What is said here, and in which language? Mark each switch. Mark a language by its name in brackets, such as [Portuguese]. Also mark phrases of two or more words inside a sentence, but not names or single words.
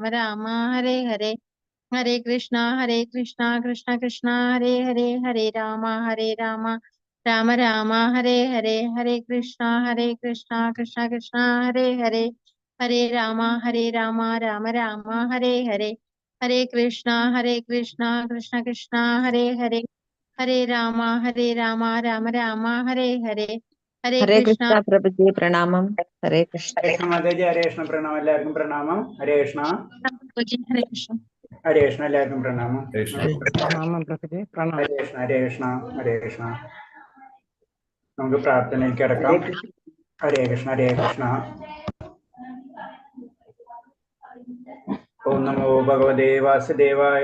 [Sanskrit] രാമ ഹരേ ഹരേ ഹരേ കൃഷ്ണ കൃഷ്ണ കൃഷ്ണ ഹരേ ഹരേ ഹരേ രാമ രാമ രാമ ഹരേ ഹരേ ഹരേ കൃഷ്ണ കൃഷ്ണ കൃഷ്ണ ഹരേ ഹരേ ഹരേ രാമ രാമ രാമ ഹരേ ഹരേ ഹരേ കൃഷ്ണ കൃഷ്ണ കൃഷ്ണ ഹരേ ഹരേ ഹരേ രാമ രാമ രാമ ഹരേ ഹരേ ഹരേ ഹരേ കൃഷ്ണ [Malayalam] കൃഷ്ണ പ്രഭുജി പ്രണാമം. [Sanskrit] ഹരേ കൃഷ്ണ. ഹരേ കൃഷ്ണ [Malayalam] മാതാജി. [Sanskrit] ഹരേ കൃഷ്ണ [Malayalam] പ്രണാമം. എല്ലാവർക്കും പ്രണാമം. [Sanskrit] ഹരേ കൃഷ്ണ. ഹരേ കൃഷ്ണ. ഹരേ കൃഷ്ണ. [Malayalam] എല്ലാവർക്കും പ്രണാമം. പ്രണാമം പ്രഭുജി. പ്രണാമം. [Sanskrit] ഹരേ കൃഷ്ണ. ഹരേ കൃഷ്ണ. ഹരേ കൃഷ്ണ. [Malayalam] നമുക്ക് പ്രാർത്ഥനയ്ക്ക് കിടക്കാം. [Sanskrit] ഹരേ കൃഷ്ണ. ഹരേ കൃഷ്ണ. ഓം നമോ ഭഗവതേ വാസുദേവായ.